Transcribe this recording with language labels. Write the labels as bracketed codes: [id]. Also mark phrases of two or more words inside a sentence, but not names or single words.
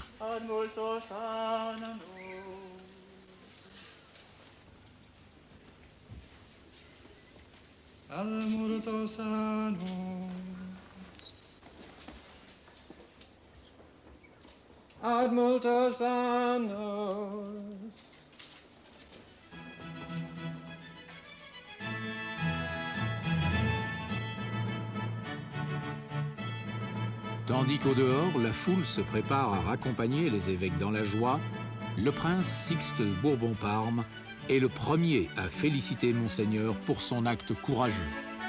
[la] Ad multos annos. Ad multos annos. Ad multos annos. [fr] Tandis qu'au dehors, la foule se prépare à raccompagner les évêques dans la joie, le prince Sixte de Bourbon-Parme est le premier à féliciter Monseigneur pour son acte courageux.